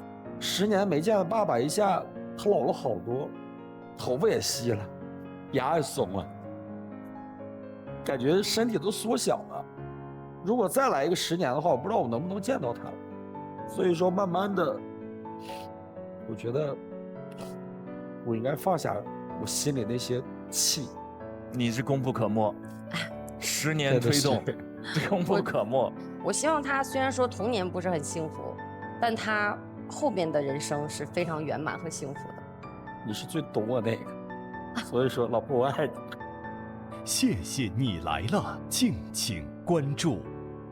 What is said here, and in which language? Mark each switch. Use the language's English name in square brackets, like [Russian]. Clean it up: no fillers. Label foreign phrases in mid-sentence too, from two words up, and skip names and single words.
[Chinese] 10 年沒見爸爸一下，他老了好多，頭髮也稀了，牙也鬆了，感覺身體都縮小了。如果再來一個10年的話，我不知道我能不能見到他。所以說，慢慢的，我覺得我應該放下我心裡那些氣。你是功不可沒，10年推動，功不可沒。我希望他雖然說童年不是很幸福，但他後面的人生是非常圓滿和幸福的。你是最懂我那個，所以說，老婆我愛你。謝謝你來了，敬請關注。